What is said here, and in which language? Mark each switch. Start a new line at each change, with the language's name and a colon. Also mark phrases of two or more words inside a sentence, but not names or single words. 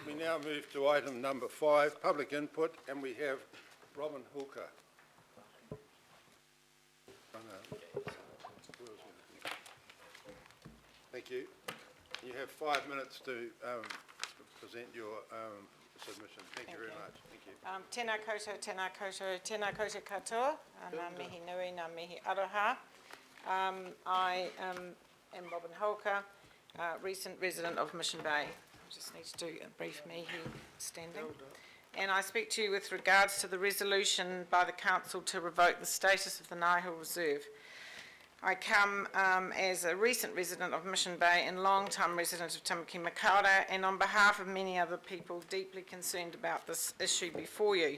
English: we now move to item number 5, public input, and we have Robin Hooker. Oh, no. Thank you. You have 5 minutes to present your submission. Thank you very much. Thank you.
Māori: Tēnā koutou, tēnā koutou, tēnā koutou katoa, ngā mihi nui, ngā mihi aroha.
English: I am Robin Holker, recent resident of Mission Bay. I just need to do a brief mihi standing. And I speak to you with regards to the resolution by the Council to revoke the status of the Ngāiho Reserve. I come as a recent resident of Mission Bay and long-time resident of Tamaki Makaurau, and on behalf of many other people deeply concerned about this issue before you.